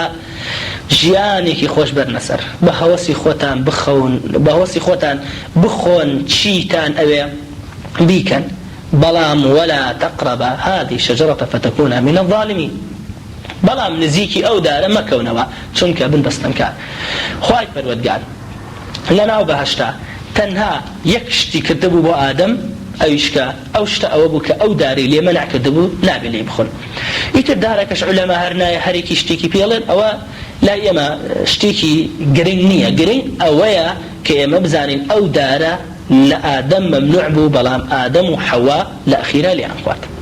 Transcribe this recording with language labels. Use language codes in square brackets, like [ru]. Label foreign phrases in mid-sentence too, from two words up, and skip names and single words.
[ckb] ژیانێکی خۆش بەرنەسەر، بە هەوەسی خۆتان بخەون، بە هەوەسی خۆتان بخۆن چیتان ئەوێ بیکەن، بەڵام [ar] وەلا تەقرەبا هذه الشجرة فتكونا من الظالمين، [ckb] بەڵام نزیکی ئەو دارە مەکەونەوە چونکە بنبەستەنکار. خوای پەروەردگار لەناو بەهەشتا تەنها یەک شتی کردبوو بۆ ئادەم، ئەویشکە ئەو شتە ئەوە بوو کە ئەو داری لێ مەنع کردبوو نابێت لێ بخۆن. ئیتر دارەکەش عولەما هەر نایە هەرێکی شتێکی پێڵێن ئەوە لای ئێمە شتێکی گرنگ نییە، گرنگ ئەوەیە کە ئێمە بزانین ئەو دارە لە ئادەم مەمنوع بوو، بەڵام ئادەم و حەوا لە ئەخیرا لێیان خوارد.